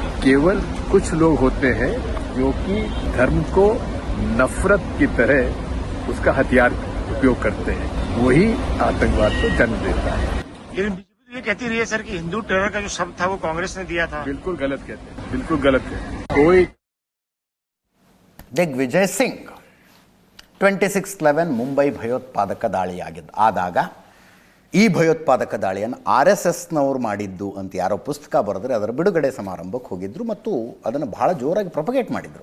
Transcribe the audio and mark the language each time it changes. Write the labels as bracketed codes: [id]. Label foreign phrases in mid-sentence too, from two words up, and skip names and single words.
[hi] केवल कुछ लोग होते हैं जो कि धर्म को नफरत की तरह उसका हथियार उपयोग करते हैं, वही आतंकवाद को जन्म देता है। लेकिन बीजेपी ये कहती रही है सर कि [en] Hindu terror [hi] का जो शब्द था वो कांग्रेस ने दिया था। बिल्कुल गलत कहते हैं, बिल्कुल गलत कहते हैं। कोई [kn] ದಿಗ್ವಿಜಯ್ ಸಿಂಗ್ 26/11 ಮುಂಬೈ ಭಯೋತ್ಪಾದಕ ದಾಳಿ ಆದಾಗ ಈ ಭಯೋತ್ಪಾದಕ ದಾಳಿಯನ್ನು RSSನವರು ಮಾಡಿದ್ದು ಅಂತ ಯಾರೋ ಪುಸ್ತಕ ಬರೆದ್ರೆ ಅದರ ಬಿಡುಗಡೆ ಸಮಾರಂಭಕ್ಕೆ ಹೋಗಿದ್ದರು ಮತ್ತು ಅದನ್ನು ಬಹಳ ಜೋರಾಗಿ ಪ್ರೊಪಗೇಟ್ ಮಾಡಿದರು.